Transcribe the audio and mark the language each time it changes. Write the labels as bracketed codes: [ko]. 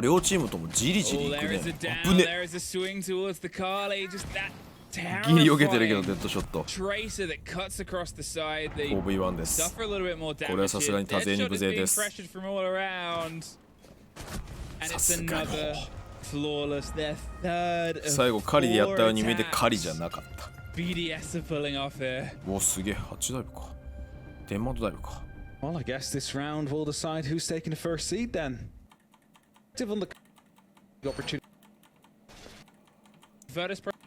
[en] There is a down, there is a swing towards the Kali, just that terrifying tracer that cuts across the side. They suffer a little bit more damage here. Deadshot is being pressured from all around. And it's another flawless, their third of [ja] 最後狩りでやったように見えて狩りじゃなかった。 [en] BDS are pulling off here. [ja] お、すげえ、8ダイブか。デンマートダイブか。 [en] Well, I guess this round will decide who's taking the first seed then. Given the opportunity. Virtus